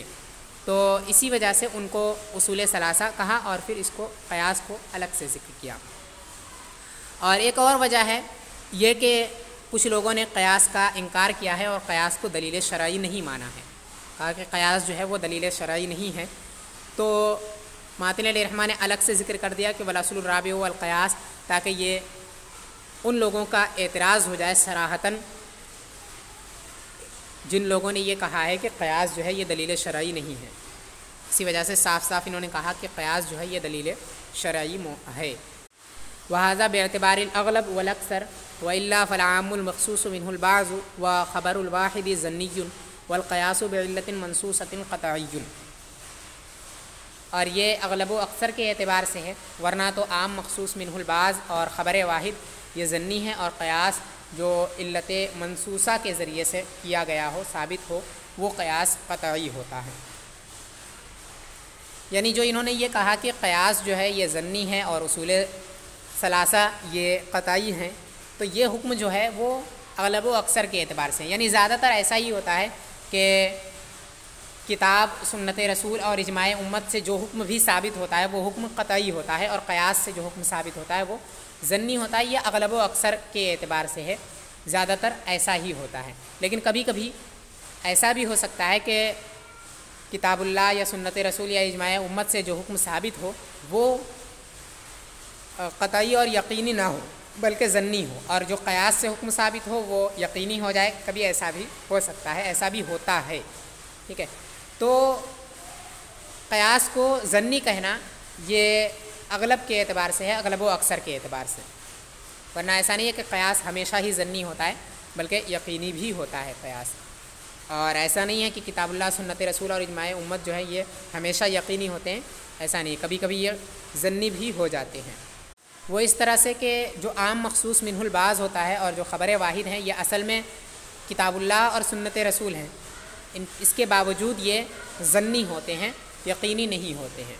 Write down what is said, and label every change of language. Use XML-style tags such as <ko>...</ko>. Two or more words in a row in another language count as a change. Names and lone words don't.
<ur>تو اسی وجہ سے ان کو اصول ثلاثہ کہا اور پھر اس کو قیاس کو الگ سے ذکر کیا. اور ایک اور وجہ ہے یہ کہ کچھ لوگوں نے قیاس کا انکار کیا ہے اور قیاس کو دلیل شرعی نہیں مانا ہے، کہا کہ قیاس جو ہے وہ دلیل شرعی نہیں ہے. تو ماتن</ur> <ar>علیہ الرحمٰن</ar> <ur>نے الگ سے ذکر کر دیا کہ</ur> <ar>والاصل الرابع والقیاس،</ar> <ur>تاکہ یہ ان لوگوں کا اعتراض ہو جائے صراحتاً جن لوگوں نے یہ کہا ہے کہ قیاس جو ہے یہ دلیل شرعی نہیں ہے. اسی وجہ سے صاف صاف انہوں نے کہا کہ قیاس جو ہے یہ دلیل شرعی ہے.</ur> <ar>وہذا باعتبار الاغلب والاکثر والا فالعام المخصوص منه البعض وخبر الواحد ظنی والقیاس بعلت منصوصۃ قطعی.</ar> <ur>اور یہ اغلب و اکثر کے اعتبار سے ہے، ورنہ تو عام مخصوص منہ البعض اور خبر واحد یہ ظنی ہے، اور قیاس جو علت منصوصہ کے ذریعے سے کیا گیا ہو ثابت ہو وہ قیاس قطعی ہوتا ہے. یعنی جو انہوں نے یہ کہا کہ قیاس جو ہے یہ ظنی ہے اور اصول ثلاثہ یہ قطعی ہیں، تو یہ حکم جو ہے وہ اغلب و اکثر کے اعتبار سے، یعنی زیادہ تر ایسا ہی ہوتا ہے کہ کتاب سنت رسول اور اجماع امت سے جو حکم بھی ثابت ہوتا ہے وہ حکم قطعی ہوتا ہے، اور قیاس سے جو حکم ثابت ہوتا ہے وہ ظنی ہوتا ہے. یہ اغلب و اکثر کے اعتبار سے ہے، زیادہ تر ایسا ہی ہوتا ہے. لیکن کبھی کبھی ایسا بھی ہو سکتا ہے کہ کتاب اللہ یا سنت رسول یا اجماع امت سے جو حکم ثابت ہو وہ قطعی اور یقینی نہ ہو بلکہ ظنی ہو، اور جو قیاس سے حکم ثابت ہو وہ یقینی ہو جائے. کبھی ایسا بھی ہو سکتا ہے، ایسا بھی ہوتا ہے. ٹھیک ہے. تو قیاس کو ظنی کہنا یہ اغلب کے اعتبار سے ہے، اغلب و اکثر کے اعتبار سے، ورنہ ایسا نہیں ہے کہ قیاس ہمیشہ ہی ظنی ہوتا ہے بلکہ یقینی بھی ہوتا ہے قیاس. اور ایسا نہیں ہے کہ کتاب اللہ سنت رسول اور اجماع امت جو ہے یہ ہمیشہ یقینی ہوتے ہیں، ایسا نہیں، کبھی کبھی یہ ظنی بھی ہو جاتے ہیں. وہ اس طرح سے کہ جو عام مخصوص منہ البعض ہوتا ہے اور جو خبر واحد ہیں یہ اصل میں کتاب اللہ اور سنت رسول ہیں، اس کے باوجود یہ ظنی ہوتے ہیں، یقینی نہیں ہوتے ہیں.</ur>